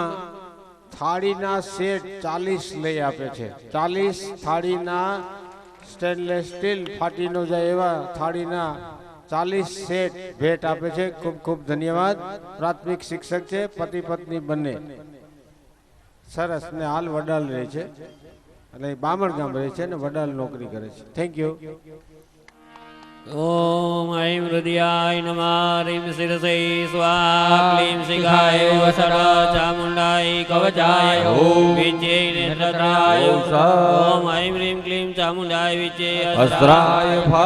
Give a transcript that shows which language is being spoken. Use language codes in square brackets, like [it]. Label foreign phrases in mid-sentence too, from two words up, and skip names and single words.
[gu] થાળીના સેટ 40 લઈ આપે છે 40 થાળીના સ્ટેનલેસ સ્ટીલ ફાટી ન જાય એવા થાળીના 40 સેટ ભેટ આપે છે ખૂબ ખૂબ ધન્યવાદ પ્રાથમિક શિક્ષક છે પતિ પત્ની બંને સરસ ને હાલ વડાલ રહે છે એટલે બામણ ગામ રહે છે ને વડાલ નોકરી કરે છે [en] thank you [sa] ओम ऐं हृदयाय नमः ह्रीं शिरसे स्वाहा क्लीं शिखाय वसड चामुण्डाय कवचाय विजय नेत्रत्राय ओम ऐं ह्रीं क्लीं चामुण्डाय विजय अस्त्राय भा